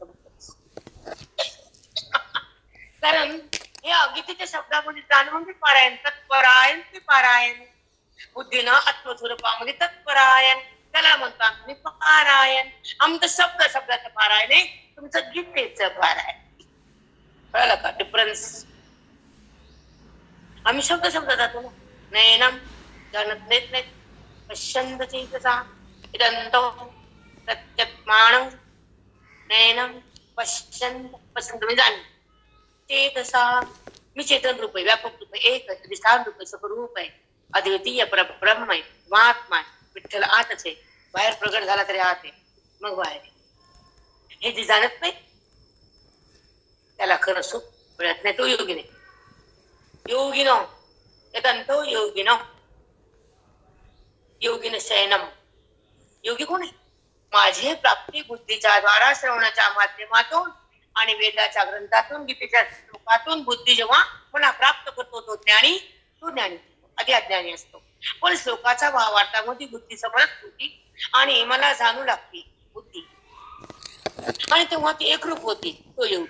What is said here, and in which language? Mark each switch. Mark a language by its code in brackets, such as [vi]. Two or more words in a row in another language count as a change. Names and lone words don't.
[mr] कारण हे गीतेच्या शब्दामध्ये जाणून पारायण, तत्परायण ते पारायण, बुद्धीनं आत्मस्वरूपामध्ये तत्परायण त्याला म्हणतात मी पारायण. आमचं शब्दाचं पारायण आहे, तुमचं गीतेचं पारायण. कळलं का डिफरन्स. आम्ही शब्द जातो ना. नैनम जाणत नाहीत, [sa] पश्यन्त चेतसा इदंतो प्रत्यत्मानम नैनम पश्यन्त [mr] म्हणजे जाण [sa] चेतसा. [mr] मी चेतन रूप आहे, व्यापक रूप आहे, एक आहे, विस्तार रूप आहे, स्वरूप आहे, अद्वितीय ब्रह्म आहे, महात्मा आहे. विठ्ठल आतच आहे, बाहेर प्रगट झाला तरी आत आहे, मग बाहेर आहे. हे जे जाणत नाही त्याला खरं सुख मिळत नाही, तो योगी नाही. [sa] योगिनो यदंतो योगिनो योगिन शयनम. [mr] योगी कोण आहे. माझी प्राप्ती बुद्धीच्या द्वारा, श्रवणाच्या माध्यमातून आणि वेदाच्या ग्रंथातून, गीतेच्या श्लोकातून बुद्धी जेव्हा मला प्राप्त करतो तो ज्ञानी, तो ज्ञानी आधी अज्ञानी असतो. पण श्लोकाचा भावार्थामध्ये बुद्धी समजत होती आणि मला जाणू लागते बुद्धी, आणि तेव्हा ती एकरूप होती, तो योगी.